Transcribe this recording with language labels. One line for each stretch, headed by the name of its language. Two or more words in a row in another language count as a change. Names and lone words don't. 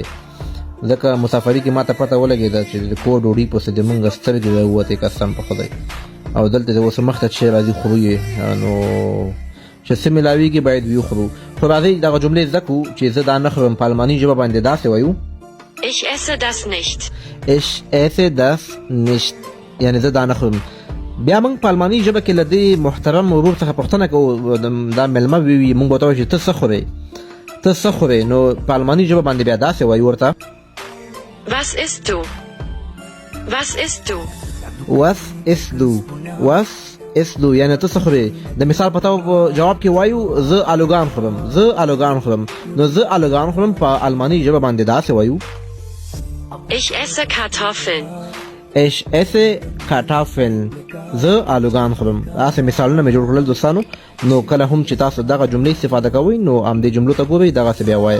Pashto: ځکه مسافري کې ماته پته ولګېده چې د کور ډوډۍ پسې د مونږ سترګې راووتې قسم په خدای، او دلته چې اوس مخته چې راځي خورو یې، نو چې څه ملاویږي باید ویې خورو. خو راځئ دغه جملې زده کړو چې زه دا نه خورم په الماني ژبه باندې داسې وایو:
German: Ich esse das nicht. Ich esse das nicht،
Pashto: یعنی زه دا نه خورم. بیا موږ په الماني ژبه کې له دې محترم ورور څخه پوښتنه کوو، دا مېلمه وي، موږ ورته وایو چې ته څه خورې، ته څه خورې، نو په الماني ژبه باندې بیا داسې وایو ورته:
German: Was isst du? Was isst du? Was isst du؟ Was isst du
Pashto: یعنی ته څه خورې. د مثال په توګه جواب کې وایو زه آلوګان خورم، زه آلوګان خورم، نو زه آلوګان خورم په الماني ژبه باندې داسې وایو:
German: Ich esse Kartoffeln. Ich esse Kartoffeln،
Pashto: زه آلوګان خورم. داسې مثالونه مې جوړ کړل دوستانو، نو کله هم چې تاسو دغه جملې استفاده کوئ نو همدې جملو ته ګورئ، دغسې بیا وایئ.